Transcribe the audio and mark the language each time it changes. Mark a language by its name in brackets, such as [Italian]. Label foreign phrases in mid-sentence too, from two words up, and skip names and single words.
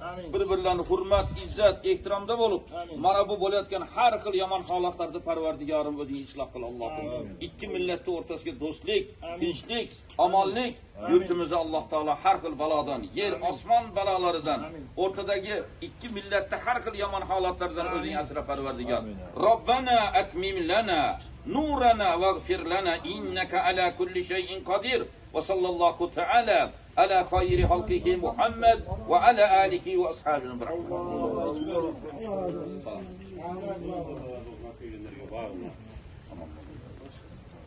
[Uzbek] Bir-birlarini hurmat, izzat, ehtiromda bo'lib, mana bu bo'layotgan har xil yomon holatlarda Parvardigorim o'zing isloh qil Allohim. Ikki millatning o'rtasiga do'stlik, tinchlik, omonlik, yurtimizni Alloh taolo har xil balodan, yer, osmon balolaridan, o'rtadagi ikki millatda har xil yomon holatlardan o'zing asra Parvardigor. [Arabic] ربنا أتمم لنا نورنا واغفر لنا إنك على كل شيء قدير وصلى الله تعالى على خير خلقه محمد وعلى آله وأصحابه برحمة